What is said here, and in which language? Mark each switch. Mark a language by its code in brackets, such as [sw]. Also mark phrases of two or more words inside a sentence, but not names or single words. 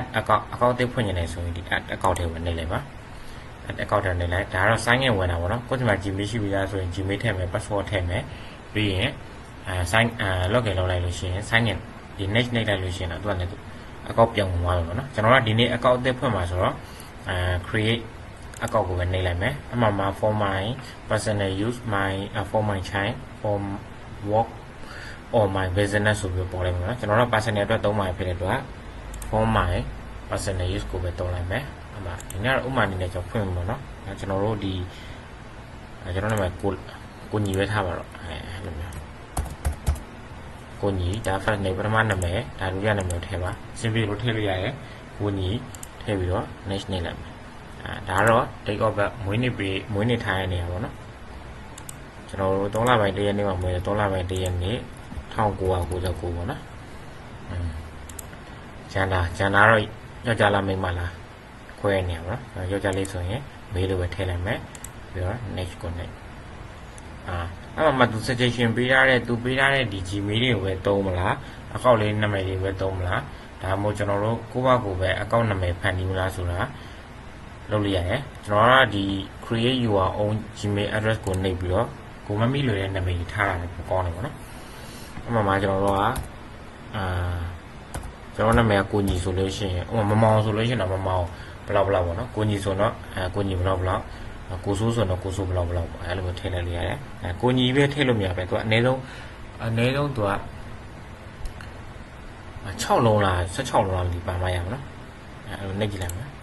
[my] account တစ်ဖွင့်နေတယ်ဆိုရင်ဒီ [en] add account [my] တွေဝင်နေလိုက်ပါ [en] add account [my] တွေနေလိုက်ဒါကတော့ [en] sign in [my] ဝင်တာပေါ့နော်ကိုယ်ဒီမှာ Gmail ရှိပြီးသားဆိုရင် Gmail ထည့်မယ် password ထည့်မယ်ပြီးရင် [en] sign login [my] လုပ်လိုက်လို့ရှိရင် [en] sign in [my] ဒီ next လိုက်လို့ရှိရင်တော့သူကလည်းaccount ပြောင်းသွားပြီပေါ့နော်ကျွန်တော်ကဒီနေ့ account အသစ်ဖွင့်မှာဆိုတော့ [en] create account [my] ကိုပဲနှိပ်လိုက်မယ်အမှမှာ [en] for my personal use my for my child for work or my business [my] ဆိုပြီးပေါ်လိုက်မှာနော်ကျွန်တော်တို့ personal အတွက်သုံးမှာဖြစ်တဲ့အတွက် [en] for my personal use [my] ကိုပဲသုံးလိုက်မယ် အမှဒီနေ့တော့ဥပမာအနေနဲ့ကျွန်တော်ဖွင့်မှာပေါ့နော်ကျွန်တော်တို့ဒီကျွန်တော်နာမည်ကိုညီပဲထားပါတော့အဲ့လိုမျိုးကိုညီဒါ [en] first name [my] ပထမနာမည်ဒါဒုတိယနာမည်ထည့်ပါ simple လို့ထည့်လို့ရတယ်ကိုညီထည့်ပြီးတော့ next နေလိုက်မယ်ဒါတော့ [en] date of birth [my] မွေးနေ့ထားရနေရပါတော့ကျွန်တော်တို့3လပိုင်း1ရက်နေ့မှာမွေးတယ်3လပိုင်း1ရက်နေ့1999ပေါ့နော် ကျန်တာတော့ယောက်ျားလားမိန်းမလားခွဲနေရပါတော့ယောက်ျားလေးဆိုရင်မေးလို့ပဲထည့်လိုက်မယ်ပြီးတော့ next ကို next အဲ့မှာသူ suggestion ပေးရတဲ့သူပေးရတဲ့ဒီ Gmail တွေကိုပဲသုံးမလား account လေးနာမည်တွေပဲသုံးမလားဒါမှမဟုတ်ကျွန်တော်တို့ကိုယ့်ဘာကိုပဲ account နာမည်ဖန်တီးမလားဆိုတာလုပ်လိုက်ရတယ်ကျွန်တော်ကဒီ [en] create your own Gmail address [my] ကိုနှိပ်ပြီးတော့ကိုမမိလို့တဲ့နာမည်ထားတာလည်းကောင်းတယ်ပေါ့နော်အဲ့မှာကျွန်တော်တို့က ကျွန်တော်နာမည်ကကိုညီဆိုလို့ရှိရင်ဥပမာမမောင်ဆိုလို့ရှိရင်တော့မမောင်ဘလောက်ပေါ့နော်ကိုညီဆိုတော့ကိုညီဘလောက်ကိုစိုးဆိုတော့ကိုစိုးဘလောက်အဲ့လိုမျိုးထည့်လိုက်လို့ရတယ်ကိုညီပဲထည့်လို့မရပဲသူကအနည်းဆုံးသူက6လုံးလား16လုံးလားဒီပါမရပါနော်အဲ့လိုနှိပ်ကြည့်လိုက်မယ်